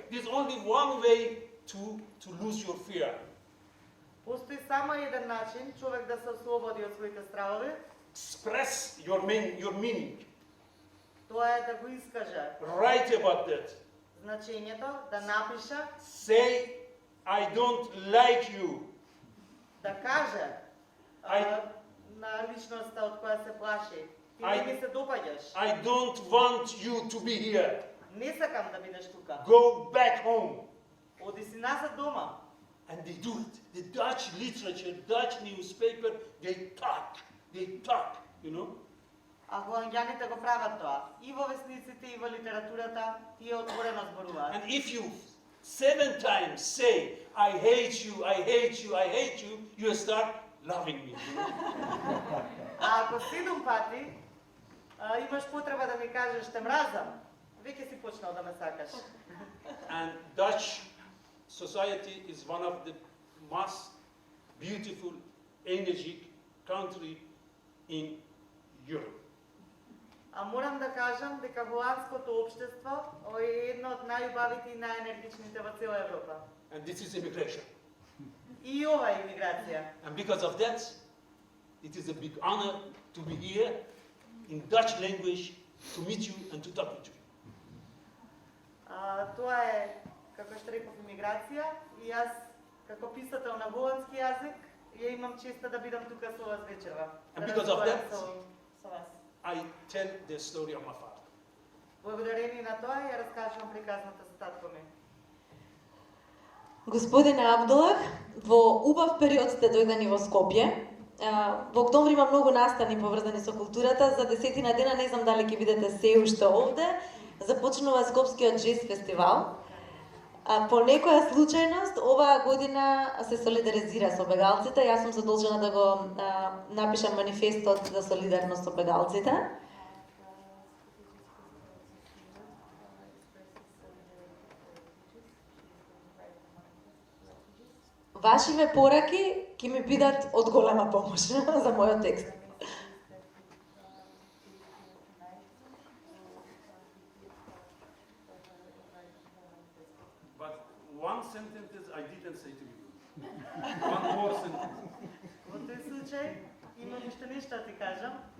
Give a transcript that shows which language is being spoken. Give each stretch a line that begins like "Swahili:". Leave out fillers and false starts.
English: There's only one way to lose your fear.
Macedonian: Постои само еден начин човек да се ослободи од своите стравови.
English: Express your meaning.
Macedonian: Тоа е да го искаже.
English: Write about that.
Macedonian: Значењето да напиша,
English: say, I don't like you.
Macedonian: да каже
English: I-
Macedonian: на личноста од која се плаши. Ти
English: I-
Macedonian: не ми се допаѓаш.
English: I don't want you to be here.
Macedonian: Не сакам да бидеш тука.
English: Go back home.
Macedonian: Оди си назад дома.
English: And they do it. The Dutch literature, Dutch newspaper, they talk, you know.
Macedonian: А холандјаните го прават тоа. И во весниците, и во литературата, тие отворено зборуваат.
English: And if you 7 times say, I hate you, I hate you, I hate you, you start loving me. You know?
Macedonian: А ако 7 пати имаш потреба да ми кажеш те мразам, веќе си почнал да ме сакаш.
English: And Dutch society is one of the most beautiful, energetic country in Europe.
Macedonian: А морам да кажам дека холандското општество е едно од најубавите и најенергичните во цела Европа.
English: And this is immigration.
Macedonian: И ова е имиграција.
English: And because of that, it is a big honor to be here in Dutch language to meet you and to talk with you.
Macedonian: Тоа е, како што реков, имиграција и јас, како писател на холандски јазик, ја имам честа да бидам тука со вас вечерва.
English: And
Macedonian: да
English: because of
Macedonian: разговарам
English: that-
Macedonian: со вас.
English: I tell the story of my father.
Macedonian: Благодарение на тоа ја раскажувам приказната за татко ми. Господине Абдулах, во убав период сте дојдени во Скопје. Во октомври има многу настани поврзани со културата. За 10 дена, не знам дали ќе бидете се уште овде, започнува Скопскиот джез фестивал. По некоја случајност, оваа година се солидаризира со бегалците. Јас сум задолжена да го напишам манифестот за солидарност со бегалците. Вашиве пораки ќе ми бидат од голема помош за мојот текст.
English: But one sentence I didn't say to you. One more sentence.
Macedonian: Во тој случај имам уште нешто да ти кажам.